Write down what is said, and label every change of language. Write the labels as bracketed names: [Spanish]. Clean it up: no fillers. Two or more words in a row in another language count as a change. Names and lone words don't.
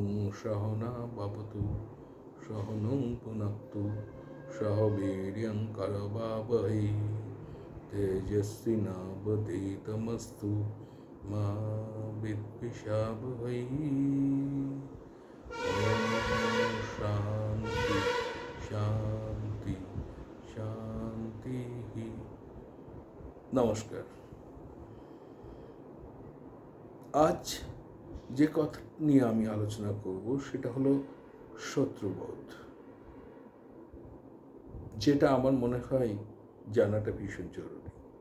[Sanskrit] सहना भवतु सहनौ पुनक्तु सह वीर्यं करवावहै तेजस्विनावधीतमस्तु मा विद्विषावहै। शांति शांति शांति। [Bangla] नमस्कार। आज যে কথা নিয়ে আমি আলোচনা করব সেটা হলো শত্রুবোধ, যেটা আমার মনে হয় জানাটা ভীষণ জরুরি।